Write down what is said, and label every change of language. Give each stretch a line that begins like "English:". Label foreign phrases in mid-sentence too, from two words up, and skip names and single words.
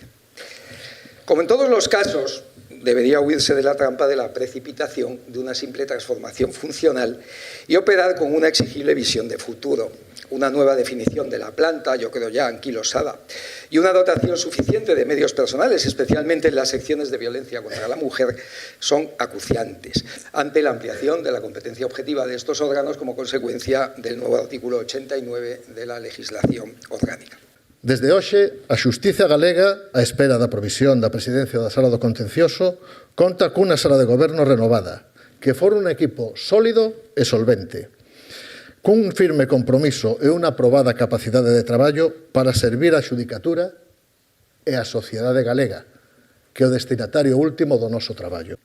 Spanish: Como en todos los casos, debería huirse de la trampa de la precipitación de una simple transformación funcional y operar con una exigible visión de futuro, una nueva definición de la planta, yo creo ya anquilosada, y una dotación suficiente de medios personales, especialmente en las secciones de violencia contra la mujer, son acuciantes ante la ampliación de la competencia objetiva de estos órganos como consecuencia del nuevo artículo 89 de la legislación orgánica.
Galician: Desde hoxe, a Xustiza Galega, á espera da provisión da presidencia da Sala do Contencioso, conta cunha Sala de Goberno renovada, que for un equipo sólido e solvente, cun firme compromiso e unha aprobada capacidade de traballo para servir a xudicatura e a sociedade galega, que é o destinatario último do noso traballo.